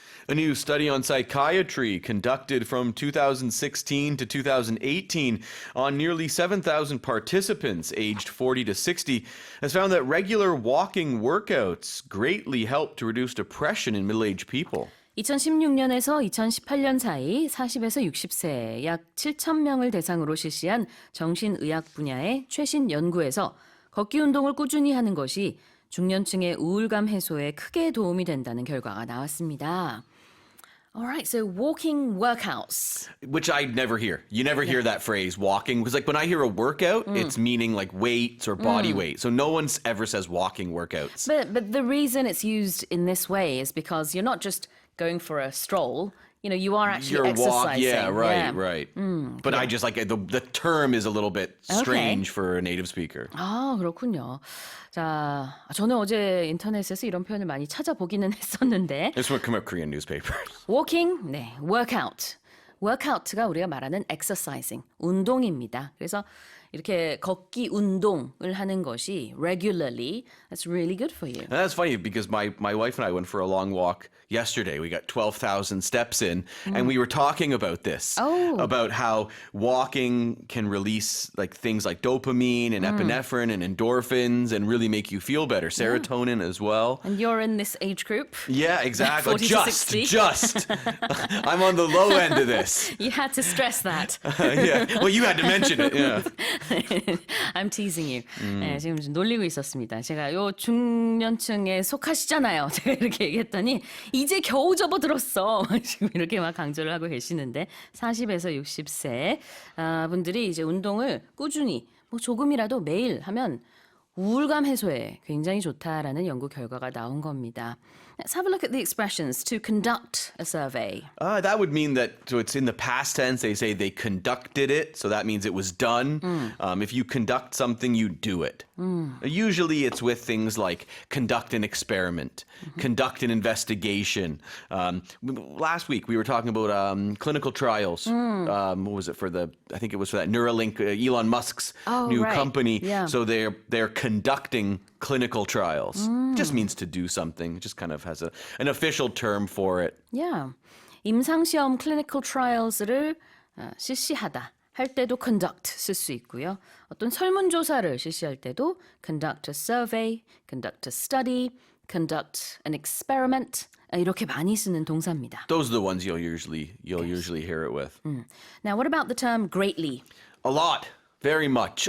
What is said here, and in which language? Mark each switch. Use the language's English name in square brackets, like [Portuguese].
[English] A new study on psychiatry conducted from 2016 to 2018 on nearly 7,000 participants aged 40 to 60 has found that regular walking workouts greatly help to reduce depression in middle-aged people. [Korean] 2016년에서 2018년 사이 40에서 60세 약 7,000명을 대상으로 실시한 정신의학 분야의 최신 연구에서 걷기 운동을 꾸준히 하는 것이 중년층의 우울감 해소에 크게 도움이 된다는 결과가 나왔습니다. [English] All right, so walking workouts. Which I never hear. You never hear that phrase, walking. Because like when I hear a workout, it's meaning like weights or body weight. So no one ever says walking workouts. But the reason it's used in this way is because you're not just going for a stroll. You are actually exercising. Right. But I just like the term is a little bit strange for a native speaker. [Korean] 아, 그렇군요. 자, 저는 어제 인터넷에서 이런 표현을 많이 찾아보기는 했었는데 [English] This would come up Korean newspapers. walking, 네, workout. [Korean] workout가 우리가 말하는 exercising, 운동입니다. 그래서 이렇게 걷기 운동을 하는 것이 [English] regularly, that's really good for you. And that's funny because my wife and I went for a long walk yesterday. We got 12,000 steps in and we were talking about this, about how walking can release like things like dopamine and epinephrine and endorphins and really make you feel better. Serotonin as well. And you're in this age group. Yeah, exactly. 40 to 60. Just. I'm on the low end of this. You had to stress that. Yeah. Well, you had to mention it. Yeah. I'm teasing you. [Korean] 네, 지금 좀 놀리고 있었습니다. 제가 요 중년층에 속하시잖아요. 제가 이렇게 얘기했더니 이제 겨우 접어들었어. 지금 이렇게 막 강조를 하고 계시는데 40에서 60세 분들이 이제 운동을 꾸준히 뭐 조금이라도 매일 하면 우울감 해소에 굉장히 좋다라는 연구 결과가 나온 겁니다. [English] Let's have a look at the expressions to conduct a survey. That would mean that, so it's in the past tense, they say they conducted it, so that means it was done. If you conduct something, you do it. Usually it's with things like conduct an experiment, conduct an investigation. Last week we were talking about clinical trials. What was it for I think it was for that Neuralink, Elon Musk's new company. Yeah. So they're conducting clinical trials. Just means to do something. It just kind of has an official term for it. Yeah. [Korean] 임상시험 clinical trials를 실시하다 할 때도 conduct 쓸 수 있고요. 어떤 설문조사를 실시할 때도 [English] conduct a survey, conduct a study, conduct an experiment [Korean] 이렇게 많이 쓰는 동사입니다. [English] Those are the ones you'll usually hear it with. Now, what about the term greatly? A lot. Very much.